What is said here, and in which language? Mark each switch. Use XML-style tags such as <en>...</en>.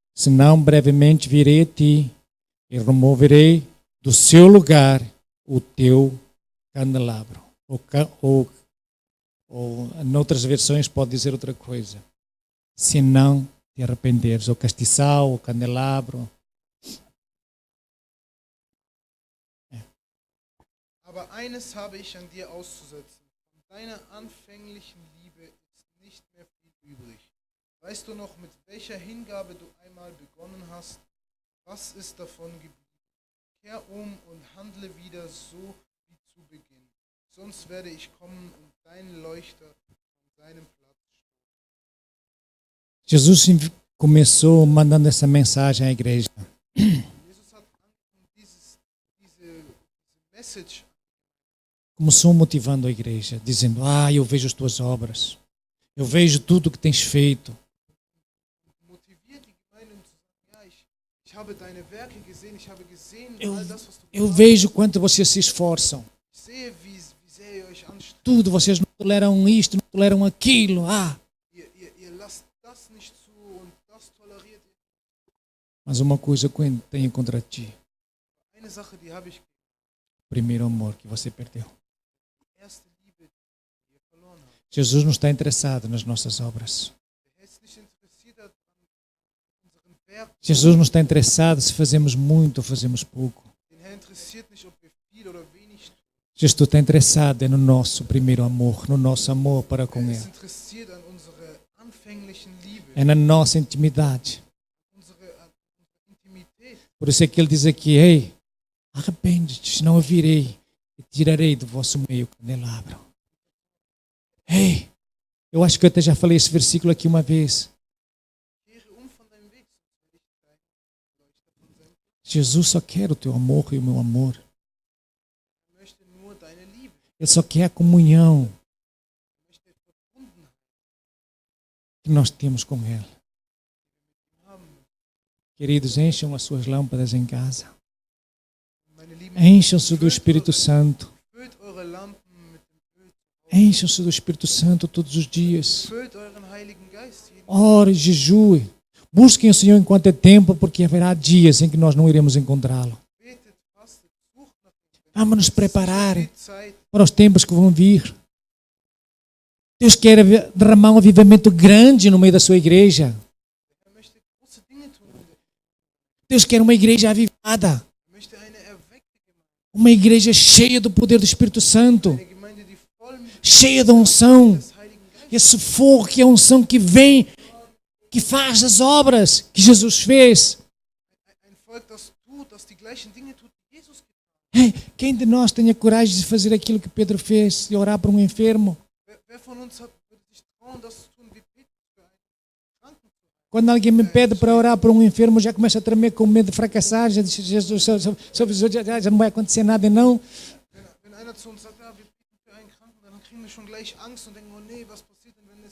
<pt>Senão, brevemente virei a ti e removerei do seu lugar o teu candelabro. Ou em outras versões pode dizer outra coisa. Se não te arrependeres, o castiçal, o candelabro.</pt> <de>Aber eines habe ich an dir auszusetzen. Von deiner anfänglichen Liebe ist nicht mehr viel übrig. Weißt du noch, mit welcher Hingabe du einmal begonnen hast? Was ist davon geblieben? Kehr um und handle wieder so wie zu Beginn. Sonst werde ich kommen und deinen Leuchter von seinem Platz stoßen.</de> <pt>Jesus começou mandando essa mensagem à igreja.</pt> <de>Jesus hat angefangen, diese Message.</de> <pt>Começou motivando a igreja, dizendo, eu vejo as tuas obras. Eu vejo tudo que tens feito.</pt> <de>Motiviert die Gemeinde, zu sagen, ja, ich habe deine Werke gesehen, ich habe gesehen,</de> <pt>Eu,</pt> <de>all das, was du</de> <pt>eu</pt> <de>getan</de> <pt>vejo quanto vocês se esforçam.</pt> <de>Ich sehe, wie sehr ihr euch anstrengt.</de> <pt>Tudo, vocês não toleram isto, não toleram aquilo.</pt> <de>Ihr lasst das nicht zu und das toleriert ihr.</de> <pt>Mas uma coisa que eu tenho contra ti.</pt> <de>Eine Sache, die habe ich,</de> <pt>O primeiro amor que você perdeu.</pt> <de>die erste Liebe, die ihr verloren habt.</de> <pt>Jesus não está interessado nas nossas obras.</pt> <de>Der Herr ist nicht interessiert an unseren Werken.</de> <pt>Jesus não está interessado se fazemos muito ou fazemos pouco.</pt> <de>Den Herr interessiert nicht, ob wir viel oder wenig tun.</de> <pt>Jesus está interessado no nosso primeiro amor, no nosso amor para com</pt> <de>Er ist</de> <pt>Ele.</pt> <de>interessiert an unserer anfänglichen Liebe,</de> <pt>É na nossa intimidade.</pt> <de>unsere Intimität.</de> <pt>Por isso é que Ele diz aqui, ei, arrepende-te, senão eu virei e tirarei do vosso meio o candelabro. Ei, eu acho que eu até já falei esse versículo aqui uma vez.</pt> <de>Kehre von deinem Weg, sonst werde ich deinen Leuchter von seinem Platz.</de> <pt>Jesus só quer o teu amor e o meu amor.</pt> <de>Er möchte nur deine Liebe.</de> <pt>Ele só quer a comunhão</pt> <de>Er möchte Verbundenheit</de> <pt>que nós temos com Ele.</pt> <de>haben.</de> <pt>Queridos, encham as suas lâmpadas em casa.</pt> <de>Meine Lieben,</de> <pt>Encham-se do Espírito Santo.</pt> <de>füllt eure Lampen mit dem Öl.</de> <pt>Encham-se do Espírito Santo todos os dias.</pt> <de>Füllt euren Heiligen Geist jeden</de> <pt>Ore, jejue. Busquem o Senhor enquanto é tempo, porque haverá dias em que nós não iremos encontrá-lo.</pt> <de>betet, fastet, sucht nach ihm.</de> <pt>Vamos nos preparar</pt> <de>Die Zeit,</de> <pt>para os tempos que vão vir. Deus quer derramar um avivamento grande no meio da sua igreja.</pt> <de>Er möchte große Dinge tun.</de> <pt>Deus quer uma igreja avivada.</pt> <de>Er möchte eine erweckte Gemeinde.</de> <pt>Uma igreja cheia do poder do Espírito Santo.</pt> <de>Eine Gemeinde, die voll mit</de> <pt>Cheia da unção.</pt> <de>des Heiligen Geistes.</de> <pt>Esse fogo que é a unção que vem, que faz as obras que Jesus fez.</pt> <de>Ein Volk, das tut, das die gleichen Dinge tut, die Jesus getan</de> <pt>Quem de nós tem a coragem de fazer aquilo que Pedro fez, de orar por um enfermo?</pt> <de>hat. Wer von uns würde sich trauen, das zu tun, wie Petrus für einen Kranken zu heilen?</de> <pt>Quando alguém me pede para orar por um enfermo, já começa a tremer com medo de fracassar, já diz, Jesus, já não vai acontecer nada, não.</pt> <de>Wenn einer zu uns sagt, ja, wir beten für einen Kranken, dann kriegen wir schon gleich Angst und denken, oh nee, was passiert denn, wenn es...</de>